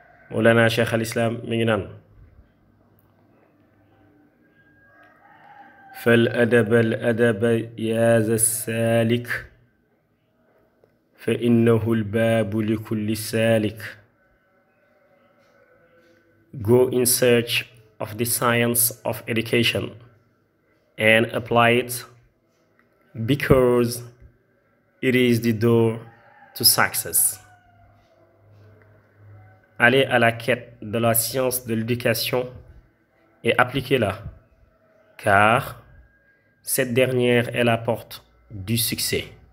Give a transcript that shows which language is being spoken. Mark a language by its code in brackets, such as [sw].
[ar] Mawlana Cheikh al Islam [wo] mi ngi naan [ar] فالأدب الأدب يا ذا السالك فإنه الباب لكل سالك. [en] Go in search of the science of education and apply it, because it is the door to success. [fr] Allez à la quête de la science de l'éducation et appliquez-la, car cette dernière est la porte du succès.